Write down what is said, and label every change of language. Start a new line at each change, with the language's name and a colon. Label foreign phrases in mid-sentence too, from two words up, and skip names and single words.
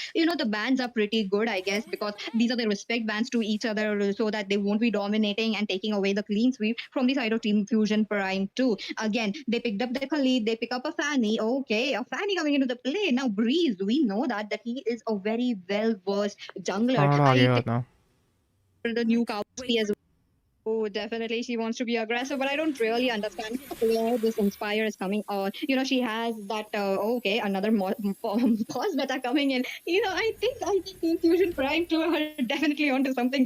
English: The bans are pretty good, I guess, because these are the respect bans to each other so that they won't be dominating and taking away the clean sweep from the side of Team Fusion Prime too. Again, they picked up the Khalid, they pick up a Fanny. Okay, a Fanny coming into the play. Now, Breeze, we know that he is a very well-versed jungler.
Hindi: हाँ, आगे बात ना.
English: The new Cowboy as well. Oh, definitely. She wants to be aggressive, but I don't really understand where this Inspire is coming on. She has that, okay, another pause beta coming in. I think Team Fusion Prime 2 are definitely onto something.